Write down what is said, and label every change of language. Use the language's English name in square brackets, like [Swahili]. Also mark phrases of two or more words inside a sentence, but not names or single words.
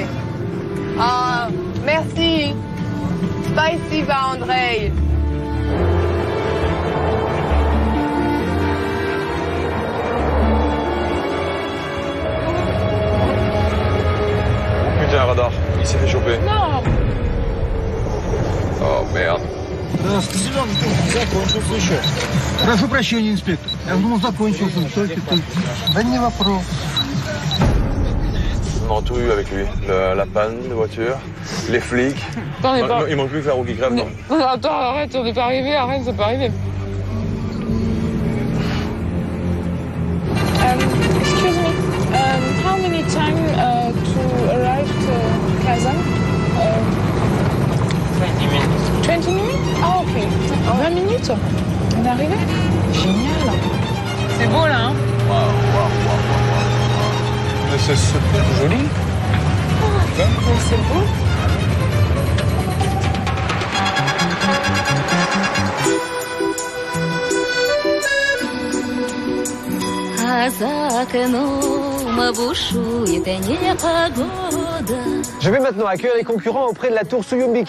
[French] Ah, merci. Spasiba, Andrei. Putain, radar. Il s'est fait choper. Non. Oh merde. [Russian] Прошу прощения, инспектор. Я думал, закончился. Да не вопрос. [French] On a tout eu avec lui. La panne de voiture, les flics. Attends, il manque plus que la roue qui crève. Non. Attends, arrête, on n'est pas arrivé, arrête, c'est pas arrivé. [English] Excuse me, how many time to arrive to Kazan? 20 minutes. 20 minutes? Ah, ok. [French] 20 minutes? On est arrivé? Génial. C'est beau, là, hein? Waouh. Mais c'est super joli. Mais c'est beau. Je vais maintenant accueillir les concurrents auprès de la tour Suyumbike.